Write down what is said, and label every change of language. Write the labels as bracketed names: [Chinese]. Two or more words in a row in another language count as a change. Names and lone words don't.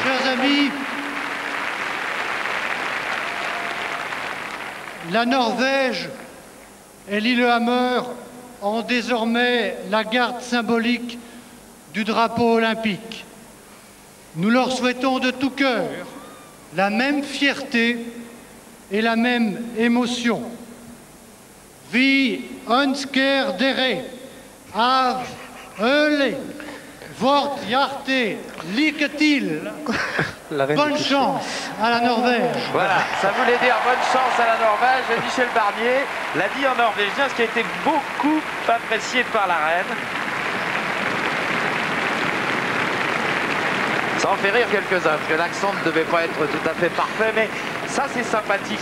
[French] Chers amis, la Norvège et Lillehammer ont désormais la garde symbolique du drapeau olympique. Nous leur souhaitons de tout cœur la même fierté et la même émotion. [Norwegian] Vi önskar dere av öle vårt hjärte lycka till. [French] Bonne chance à la Norvège. Voilà, ça voulait dire bonne chance à la Norvège. Et Michel Barnier l'a dit en norvégien, ce qui a été beaucoup apprécié par la reine. Ça en fait rire quelques-uns, parce que l'accent ne devait pas être tout à fait parfait, mais ça c'est sympathique.